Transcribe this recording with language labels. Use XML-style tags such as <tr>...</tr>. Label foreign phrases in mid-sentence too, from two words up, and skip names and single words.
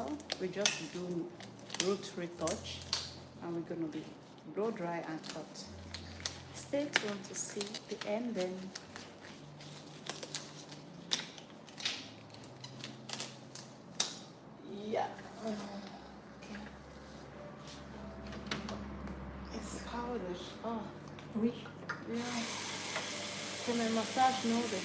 <en>We just do root retouch and we're going to be blow dry and cut. Stay tuned to see the ending. Yeah. Okay. It's powder. Oh.</en> <fr>Oui. Yeah. Comme un massage nodig.</fr>